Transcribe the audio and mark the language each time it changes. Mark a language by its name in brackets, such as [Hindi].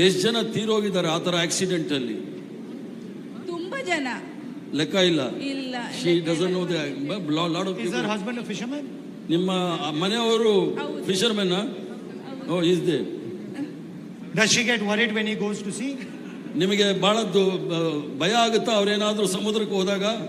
[Kannada] ಎಷ್ಟು ಜನ ತೀರೋಗಿದ್ದಾರೆ ಆ ತರ ಆಕ್ಸಿಡೆಂಟ್ ಅಲ್ಲಿ? ತುಂಬಾ ಜನ, ಲೆಕ್ಕ ಇಲ್ಲ. [English] She doesn't know the lot of people. Is her husband a fisherman? [Kannada] ನಿಮ್ಮ ಮನೆಯವರು fishermen? O is they. [English] Does she get worried when he goes to sea? [Kannada] ನಿಮಗೆ ಬಹಳದ್ದು ಭಯ ಆಗುತ್ತಾ ಅವ್ರೇನಾದ್ರೂ ಸಮುದ್ರಕ್ಕೆ ಹೋದಾಗ?